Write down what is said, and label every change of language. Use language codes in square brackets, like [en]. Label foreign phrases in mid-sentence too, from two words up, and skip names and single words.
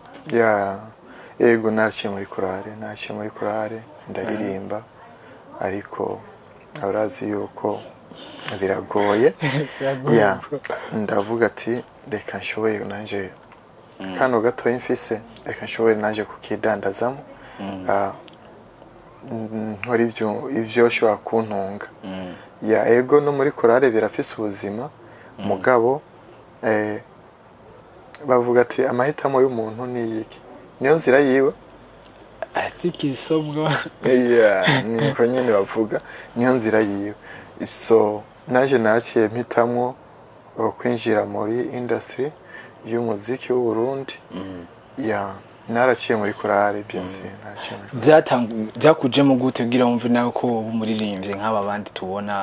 [rn] ego naciye muri chorale ndaririmba ariko urazi yuko biragoye ndavuga ati reka nshoboye nanje kano gato imfise reka nshoboye nanje kukidandazamo nkora ivyo ushobora kuntunga ego no muri chorale birafise ubuzima mugabo bavuga ati amahitamo y'umuntu ni iki niyo nzira yiwe [en] I think it's so good [rn] niko nyene bavuga niyo nzira yiwe so naje naciye mpitamwo kwinjira muri industry y'umuziki w'u Burundi naraciye muri chorale byense byakujemo gute kugira wumve nawe ko umuririmbye nk'aba bandi tubona